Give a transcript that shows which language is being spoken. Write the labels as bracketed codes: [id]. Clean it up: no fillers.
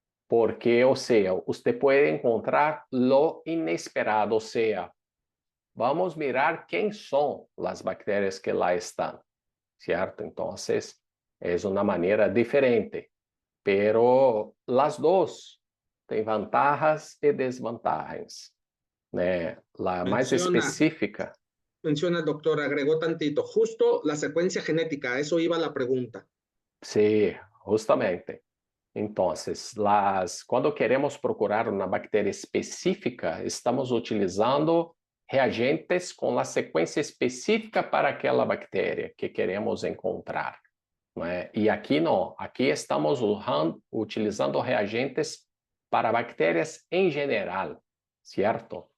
[pt] Porque, ou seja, você pode encontrar lo inesperado, ou seja, vamos mirar quem são as bactérias que lá estão, certo? Então, é uma maneira diferente, pero as duas têm vantagens e desvantagens, né? A mais específica... [es] Menciona, doctor, agregó tantito, justo la secuencia genética, a eso iba la pregunta. Sí, justamente. [pt] Entonces, quando queremos procurar uma bactéria específica, estamos utilizando reagentes com a sequência específica para aquela bactéria que queremos encontrar. Não é? E aqui não, aqui estamos utilizando reagentes para bactérias em geral, certo?